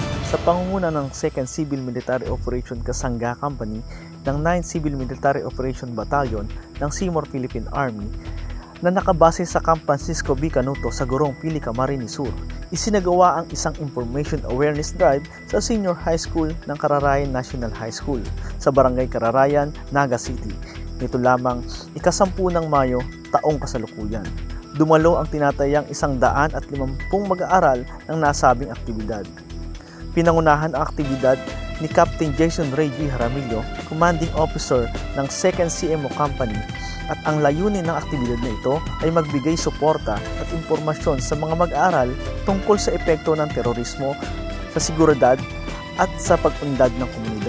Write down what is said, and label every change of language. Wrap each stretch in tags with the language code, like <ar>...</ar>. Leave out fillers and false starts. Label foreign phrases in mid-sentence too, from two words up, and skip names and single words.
<tl>sa pangunguna ng 2nd Civil Military Operation Kasangga Company ng 9th Civil Military Operation Battalion ng Timor Philippine Army na nakabase sa Camp Francisco B. Canuto sa Gurong Pili, Camarines Sur. Isinagawa ang isang Information Awareness Drive sa Senior High School ng Kararayan National High School sa Barangay Kararayan, Naga City. Nito lamang ika-10 ng Mayo, taong kasalukuyan. Dumalo ang tinatayang 150 mag-aaral ng nasabing aktibidad. Pinangunahan ang aktibidad ni Captain Jason Ray G. Jaramillo, Commanding Officer ng 2nd CMO Company, at ang layunin ng aktibidad na ito ay magbigay suporta at impormasyon sa mga mag-aaral tungkol sa epekto ng terorismo sa seguridad at sa pag-unlad ng komunidad.</tl>